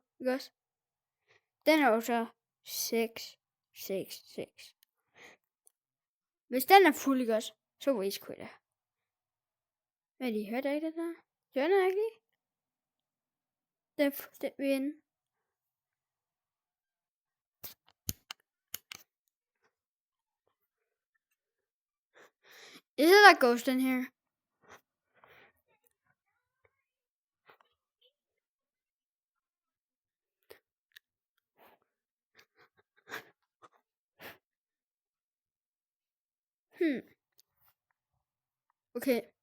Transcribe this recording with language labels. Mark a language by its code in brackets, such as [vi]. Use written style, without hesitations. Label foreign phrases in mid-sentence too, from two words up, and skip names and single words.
[da] Ikke også? Den er jo så 6. Hvis den er fuld, ikke også? Så [en] rage quit. [da] Men I hørte ikke det der? Gør den ikke lige? Den vil ende. [en] Is it a ghost in here? Okay.